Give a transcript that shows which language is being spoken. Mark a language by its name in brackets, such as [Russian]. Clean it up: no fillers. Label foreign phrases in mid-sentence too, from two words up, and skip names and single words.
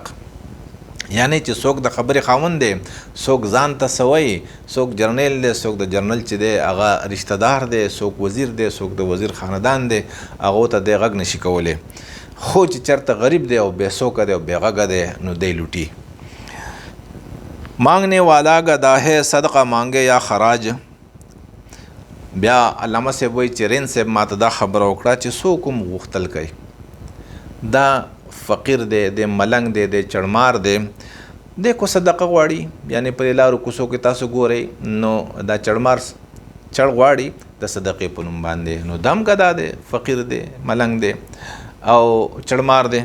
[Pashto] یعنی چې څوک د خبرې خاوند دی، څوک ځان ته سوی، څوک جرنیل دی، څوک د جرنل چې دی هغه رشته دار دی، څوک وزیر دی، څوک د وزیر خاندان دی، هغو ته دی غږ نشي کولی. خو چې چرته غریب دی او بے څوکه دی او بے غږه دی نو دی لوټي. [Urdu] مانگنے والا گدا ہے صدقه مانگے یا خراج. [Pashto] بیا علامه صاحب وایي چې رین صاحب ماته دا خبره وکړه چې څوک هم غوښتل کوي، دا فقیر دی، د ملنګ دی، د چړمار دی، دی کو صدقه غواړي. یعنی په لارو کوڅو کې تاسو ګورئ نو دا چړمار چړ غواړي د صدقې په نوم باندې، نو دم ګدا دی، فقیر دی، ملنګ دی او چړمار دی.